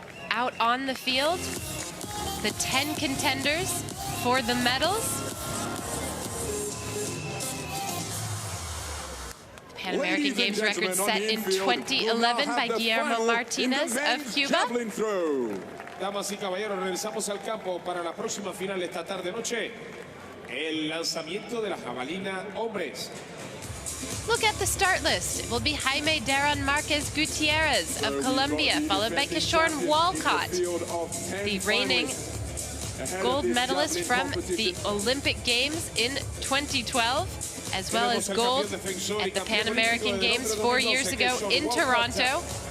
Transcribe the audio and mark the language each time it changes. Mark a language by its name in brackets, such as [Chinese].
[English] Out on the field, the 10 contenders for the medals. Pan American Games record set in 2011 by Guillermo Martinez of Cuba. [Spanish] Damas y caballeros, regresamos al campo para la próxima final esta tarde noche. El lanzamiento de la jabalina hombres. [English] Look at the start list. It will be Jaime Daron Marquez Gutierrez of Colombia, followed by Kishorn Walcott, the reigning gold medalist from the Olympic Games in 2012, as well as gold at the Pan American Games 4 years ago in Toronto.